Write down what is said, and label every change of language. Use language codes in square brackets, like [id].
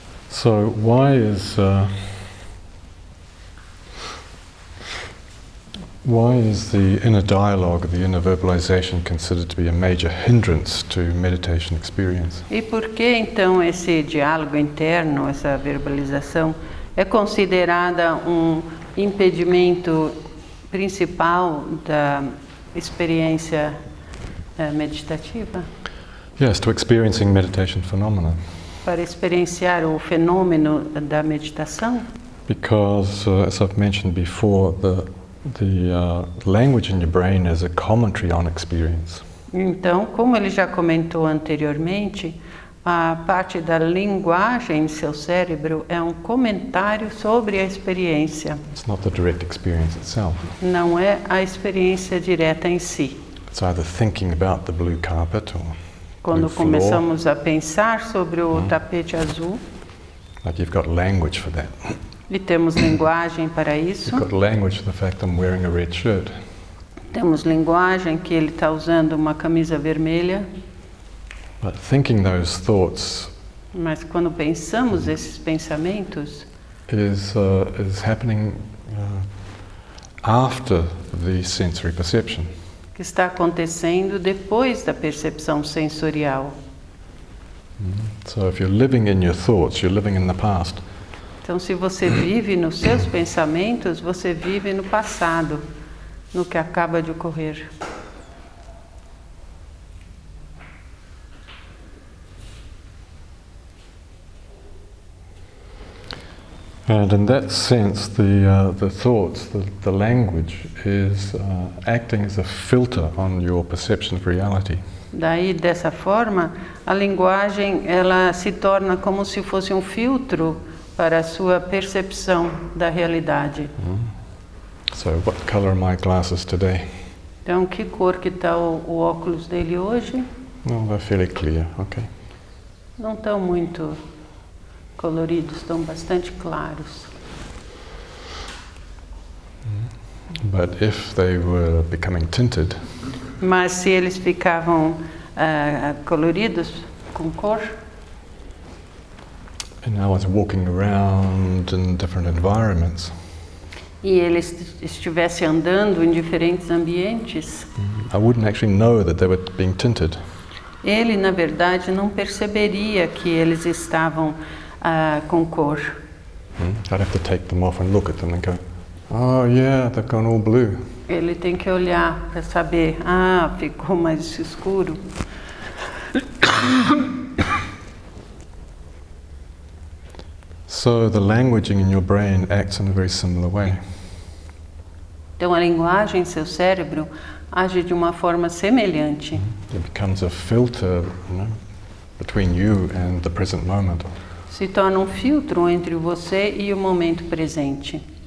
[en] So why is the inner dialogue, the inner verbalization, considered to be a major hindrance to meditation experience? [pt] E por que então esse diálogo interno, essa verbalização, é considerada um impedimento principal da experiência meditativa? [en] Yes, to experiencing meditation phenomena. [pt] Para experienciar o fenômeno da meditação? [en] Because, as I've mentioned before, the language in your brain is a commentary on experience. [pt] Então, como ele já comentou anteriormente, a parte da linguagem em seu cérebro é um comentário sobre a experiência. [en] It's not the direct experience itself. [pt] Não é a experiência direta em si. [en] It's either thinking about the blue carpet or [pt] Quando [en] blue floor, [pt] começamos a pensar sobre o tapete azul, [en] like you've got language for that. [pt] E temos linguagem para isso. [en] You've got language for the fact I'm wearing a red shirt. [pt] Temos linguagem que ele está usando uma camisa vermelha. [en] But thinking those thoughts [pt] Mas quando pensamos esses pensamentos, [en] is happening after the sensory perception. [pt] que está acontecendo depois da percepção sensorial. [en] So if you're living in your thoughts, you're living in the past. [pt] Então, se você vive nos seus pensamentos, você vive no passado, no que acaba de ocorrer. [en] And in that sense, the thoughts, the language is acting as a filter on your perception of reality. [pt] Daí, dessa forma, a linguagem ela se torna como se fosse um filtro para a sua percepção da realidade. [en] So what color are my glasses today? [pt] Então, que cor que está o óculos dele hoje? [en] Oh, they're fairly clear, okay. [pt] Não estão muito coloridos, estão bastante claros. [en] But if they were becoming tinted, [pt] Mas se eles ficavam coloridos, com cor, [en] and I was walking around in different environments, [pt] e ele estivesse andando em diferentes ambientes, [en] I wouldn't actually know that they were being tinted. [pt] ele, na verdade, não perceberia que eles estavam com cor. [en] I'd have to take them off and look at them and go, oh yeah, they've gone all blue. [pt] Ele tem que olhar para saber, ficou mais escuro. [en] So the languaging in your brain acts in a very similar way. [pt] Então a linguagem em seu cérebro age de uma forma semelhante. [en] It becomes a filter, between you and the present moment. [pt] Se torna um filtro entre você e o momento presente.